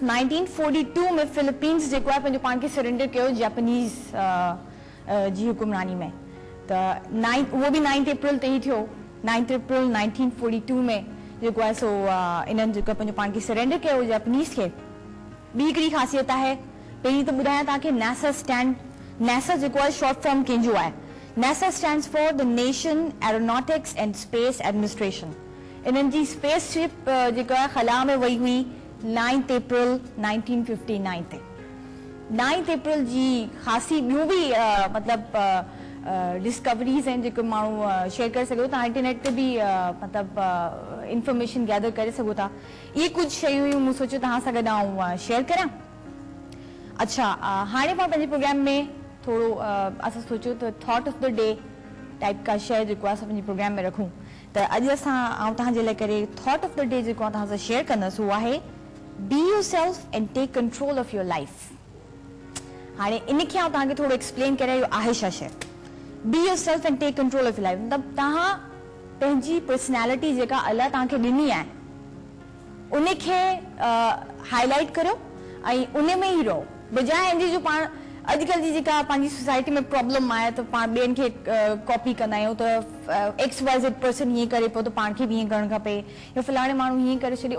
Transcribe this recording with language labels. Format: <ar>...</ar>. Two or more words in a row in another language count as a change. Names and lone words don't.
<sd>1942 में फिलीपींस जेको आहे पंहिंजो पाण खे सरेंडर कयो जापानीज़ जी हुकुमरानी में। त उहो बि 9 अप्रैल ते ई थियो। 9 अप्रैल 1942 में जेको आहे सो इन्हनि जेको पंहिंजो पाण खे सरेंडर कयो जापानीज़ खे। ॿी हिकिड़ी ख़ासियत आहे, पहिरीं त ॿुधायां तव्हांखे NASA जेको आहे</sd> <en>short form</en> <sd>कंहिंजो आहे।</sd> <en>NASA stands for the Nation Aeronautics and Space Administration.</en> <sd>इन्हनि जी</sd> <en>space ship</en> <sd>जेको आहे ख़ला में वई हुई 9 अप्रैल 1959 ते। 9 अप्रैल जी ख़ासी ॿियूं बि मतिलबु डिस्कवरीज़ आहिनि जेके माण्हू शेयर करे सघो था। इंटरनेट ते बि मतिलबु</sd> <en>information gather</en> <sd>करे सघो था। इहे कुझु शयूं हुयूं, मूं सोचियो तव्हां सां गॾु आऊं शेयर करियां। अच्छा, हाणे पाण पंहिंजे प्रोग्राम में थोरो असां सोचियो त</sd> <en>thought of the day type</en> <sd>का शइ जेको आहे असां पंहिंजे प्रोग्राम में रखूं। त अॼु आऊं तव्हांजे लाइ करे</sd> <en>thought of the day</en> <sd>जेको आहे तव्हां सां शेयर कंदसि, उहो आहे</sd> <en>be yourself and take control of your life.</en> <sd>हाणे इनखे आऊं तव्हांखे थोरो एक्सप्लेन करे इहो आहे छा शइ।</sd> <en>be yourself and take control of your life</en> <sd>मतिलबु तव्हां पंहिंजी पर्सनैलिटी जेका अलाह तव्हांखे ॾिनी आहे उनखे हाईलाइट करियो ऐं उन में ई रहो, बजाए इन जो पाण अॼुकल्ह जी जेका पंहिंजी सोसाइटी में प्रॉब्लम आहे त पाण ॿियनि खे कॉपी कंदा आहियूं त XYZ पर्सन हीअं करे पियो त पाण खे बि हीअं करणु खपे, या फलाणे माण्हू हीअं करे छॾे।</sd>